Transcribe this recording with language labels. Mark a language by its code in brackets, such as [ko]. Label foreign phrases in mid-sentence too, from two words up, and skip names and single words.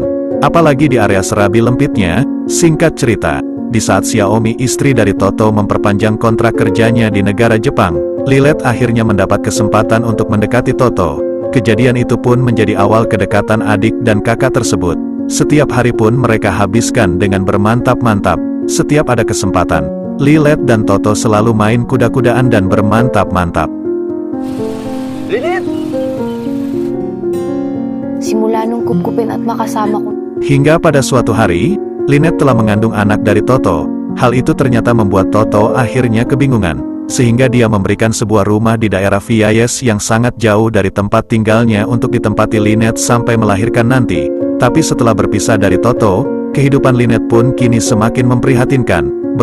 [id] Apalagi di area serabi lempitnya. Singkat cerita, di saat Xiaomi istri dari Toto memperpanjang kontrak kerjanya di negara Jepang, Lilet akhirnya mendapat kesempatan untuk mendekati Toto. Kejadian itu pun menjadi awal kedekatan adik dan kakak tersebut. Setiap hari pun mereka habiskan dengan bermantap-mantap. Setiap ada kesempatan, Lilet dan Toto selalu main kuda-kudaan dan bermantap-mantap. Lilet! [tl] Simula nung kupkupin at makasama ko. [id] Hingga pada suatu hari, Linet telah mengandung anak dari Toto. Hal itu ternyata membuat Toto akhirnya kebingungan, sehingga dia memberikan sebuah rumah di daerah Viayes yang sangat jauh dari tempat tinggalnya untuk ditempati Linet sampai melahirkan nanti. Tapi setelah berpisah dari Toto, kehidupan Linet pun kini semakin memprihatinkan.